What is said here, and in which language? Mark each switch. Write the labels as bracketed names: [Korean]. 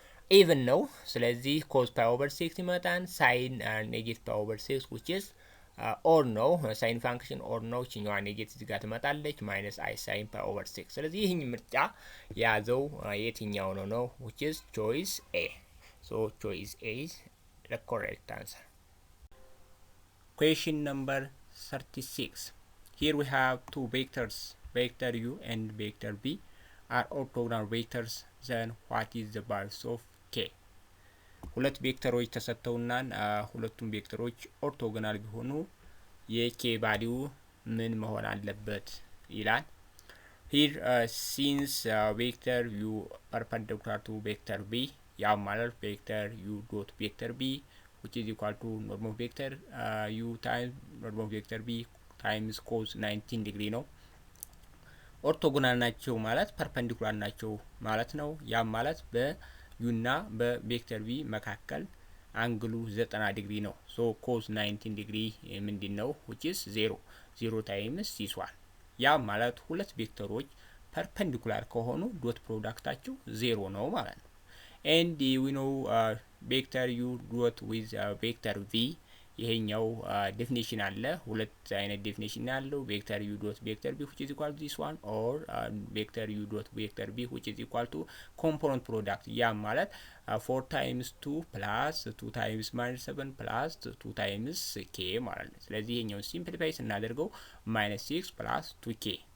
[English] even [Amharic] ነው። ስለዚህ [English] cos pi over 6 ይመጣል። sin ኔጌቲቭ pi over 6 which is or ነው። sin function or ነው። እቺኛዋ ኔጌቲቭ እዚህ ጋር ትመጣለች minus I sin pi over 6። [Amharic] ስለዚህ ይሄን ምርጫ ያዘው የትኛው ነው [English] which is choice A። so choice A is the correct answer። Question number 36. Here we have two vectors, vector u and vector b are orthogonal vectors. Then what is the values of k? [Amharic] ሁለት ቬክተሮች ተሰጥተውናል። ሁለቱም ቬክተሮች ኦርቶጎናል ቢሆኑ የk ቫልዩ ምን መሆን አለበት ይላል። [English] Here since vector u perpendicular to vector b, [Amharic] ያ ማለት [English] vector u dot vector b which is equal to normal vector u times normal vector b times cos 19 degree ነው። [Amharic] ኦርቶጎናል ናቸው ማለት ፐርፐንዲኩላር ናቸው ማለት ነው። ያ ማለት በu እና በቬክተር b መካከል አንግሉ 90 ዲግሪ ነው። ሶ cos 19 ዲግሪ ምንድነው? [English] which is 0 times this one። [Amharic] ያ ማለት ሁለት ቬክተሮች ፐርፐንዲኩላር ከሆኑ ዶት ፕሮዳክታቸው 0 ነው ማለት ነው። [English] and we know vector u dot with vector v [Amharic] ይሄኛው ዴፊኒሽን አለ። ሁለት አይነት ዴፊኒሽን ያለው [English] vector u dot vector b which is equal to this one or vector u dot vector b which is equal to component product። [Amharic] ያ ማለት [English] 4 times 2 plus 2 times minus 7 plus 2 times k [Amharic] ማለት ነው። ስለዚህ ይሄኛው ሲምፕሊፋይ ስናደርገው [English] -6 plus 2k